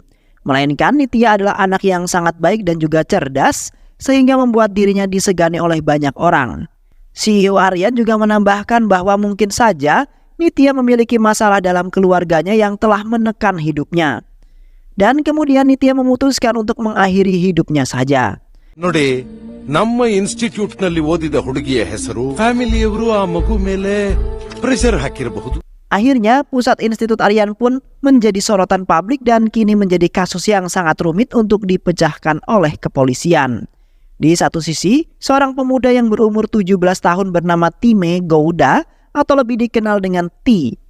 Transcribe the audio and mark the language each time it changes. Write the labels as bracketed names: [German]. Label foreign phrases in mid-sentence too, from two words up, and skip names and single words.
[Indonesian] Melainkan Nitya adalah anak yang sangat baik dan juga cerdas, sehingga membuat dirinya disegani oleh banyak orang. CEO Aryan juga menambahkan bahwa mungkin saja Nitya memiliki masalah dalam keluarganya yang telah menekan hidupnya. Dan kemudian Nitya memutuskan untuk mengakhiri hidupnya saja. [Kannada] ನೋಡಿ ನಮ್ಮ ಇನ್ಸ್ಟಿಟ್ಯೂಟ್ ನಲ್ಲಿ ಓದಿದ ಹುಡುಗಿಯ ಹೆಸರು ಫ್ಯಾಮಿಲಿಯವರು ಆ ಮಗು ಮೇಲೆ ಪ್ರೆಷರ್ ಹಾಕಿರಬಹುದು. [Indonesian] Akhirnya pusat Institut Aryan pun menjadi sorotan publik dan kini menjadi kasus yang sangat rumit untuk dipecahkan oleh kepolisian. Di satu sisi, seorang pemuda yang berumur 17 tahun bernama Time Gouda atau lebih dikenal dengan T.